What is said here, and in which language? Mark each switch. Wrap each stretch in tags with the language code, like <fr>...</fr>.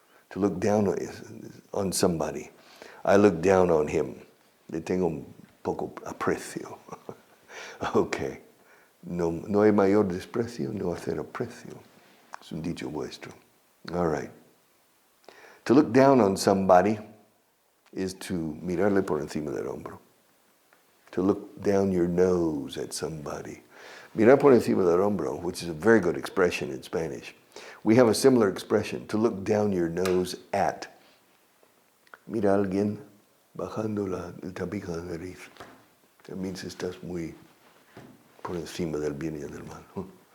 <en>To look down on somebody. I look down on him.</en> <es>Le tengo un poco aprecio. Okay. No hay mayor desprecio, no hacer aprecio. Es un dicho vuestro.</es> <en>All right. To look down on somebody is to</en> <es>mirarle por encima del hombro.</es> <en>To look down your nose at somebody.</en> <es>Mirar por encima del hombro,</es> <en>which is a very good expression in Spanish. We have a similar expression, to look down your nose at.</en> <es>Mira a alguien bajando el tabique de la nariz.</es> <en>That means</en> <es>estás muy por encima del bien y del mal.</es>